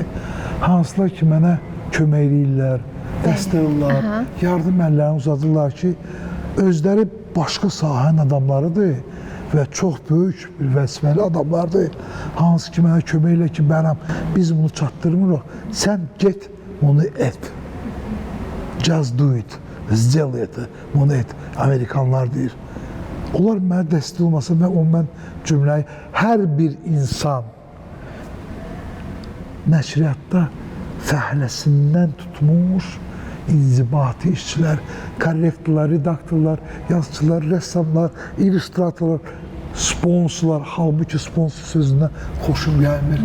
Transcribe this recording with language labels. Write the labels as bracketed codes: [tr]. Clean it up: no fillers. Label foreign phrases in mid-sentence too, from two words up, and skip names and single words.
[az] Hansılar ki, mənə kömək edirlər, dəstək olurlar, yardım əllərini uzadırlar ki, özləri başqa sahənin adamlarıdır və çox böyük bir vəzifəli adamlardır. Hansı ki, mənə kömək elə ki, bənəm, biz bunu çatdırmırıq, sən get, onu et. [en] Just do it, [ru] сделай это, [az] bunu et. Amerikanlar deyir. Onlar mənə dəstək olmasa, mən cümləyi, hər bir insan nəşriyyatda fəhləsindən tutmuş inzibati işçilər, korrektorlar, redaktorlar, yazıçılar, rəssamlar, illüstratorlar, sponsorlar, halbuki sponsor sözündən xoşum gəlmir.